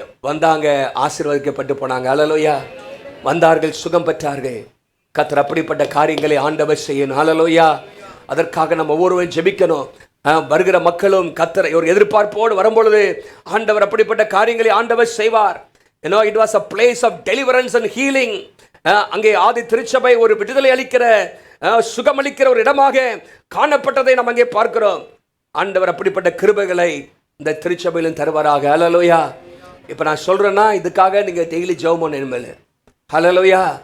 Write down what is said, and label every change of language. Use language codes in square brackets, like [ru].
[ta] வந்தாங்க, ஆசீர்வதிக்கப்பட்டு போனாங்க. ஹல்லேலூயா. வந்தார்கள், சுகம் பெற்றார்கள். கர்த்தர் அப்படிப்பட்ட காரியங்களை ஆண்டவர் செய்யணும். ஹல்லேலூயா. அதற்காக நம்ம ஒவ்வொருவரும் ஜெபிக்கணும். வருகிற மக்களும் கர்த்தரை ஒரு எதிர்பார்ப்போடு வரும்பொழுது ஆண்டவர் அப்படிப்பட்ட காரியங்களை ஆண்டவர் செய்வார். [en] It was a place of deliverance and healing. [ta] அங்கே ஆதி திருச்சபை ஒரு விடுதலை அளிக்கிற, சுகமளிக்கிற ஒரு இடமாக காணப்பட்டதை நம்ம அங்கே பார்க்கிறோம். ஆண்டவர் அப்படிப்பட்ட கிருபைகளை இந்த திருச்சபையிலும் தருவாராக. ஹல்லேலூயா. இப்போ நான் சொல்றேன்னா இதுக்காக நீங்க டெய்லி ஜெபம் பண்ணணும். ஹல்லேலூயா.